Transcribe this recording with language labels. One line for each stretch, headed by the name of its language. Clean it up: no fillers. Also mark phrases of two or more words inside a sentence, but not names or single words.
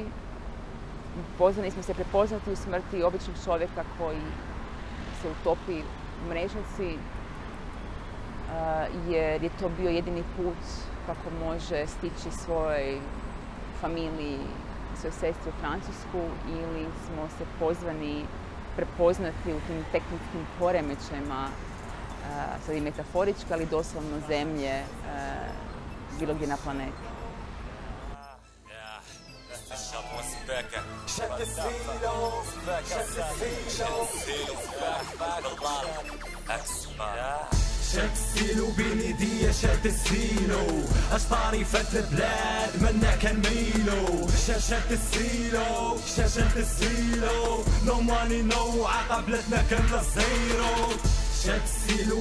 Croatian: Pozvani smo se prepoznati u smrti običnog čovjeka koji se utopi u mrežnici, jer je to bio jedini put kako može stići svojoj familiji, svojoj sestri u Francusku, ili smo se pozvani prepoznati u tim tektonskkim poremećajima, sad i metaforički, ali doslovno zemlje, bilo gdje na planeti.
Arabic: شد السيلو بين يديا شد السيلو اشطاري فات البلاد منا كان ميلو شد السيلو شد السيلو نو ماني نو عقبلتنا كان الزيرو شد السيلو